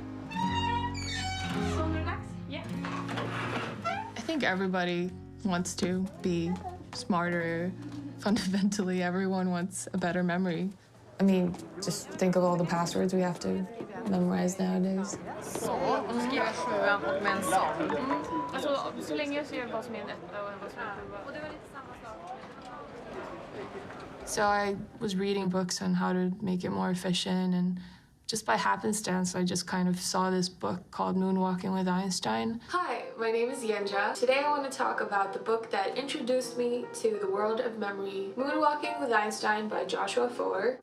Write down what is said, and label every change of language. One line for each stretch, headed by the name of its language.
English: I think everybody wants to be smarter. Fundamentally, everyone wants a better memory. I mean, just think of all the passwords we have to memorize nowadays.
Swedish: Så, och då skriver jag 7 och med en sån. Alltså, så länge jag ser vad som är en 1 och vad som är en 7. Och det var lite samma sak.
English: So I was reading books on how to make it more efficient, and just by happenstance, I just kind of saw this book called Moonwalking with Einstein. Hi, my name is Yenja. Today I want to talk about the book that introduced me to the world of memory, Moonwalking with Einstein by Joshua Foer.